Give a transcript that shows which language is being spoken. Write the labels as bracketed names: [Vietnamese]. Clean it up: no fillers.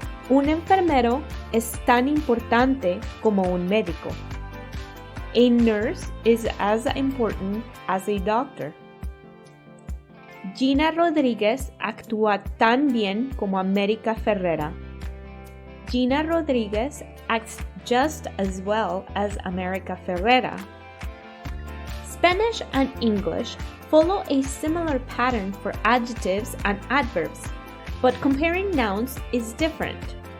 [Spanish] Un enfermero es tan importante como un médico. [English] A nurse is as important as a doctor. [Spanish] Gina Rodríguez actúa tan bien como América Ferrera. [English] Gina Rodríguez acts just as well as America Ferrera. Spanish and English follow a similar pattern for adjectives and adverbs, but comparing nouns is different.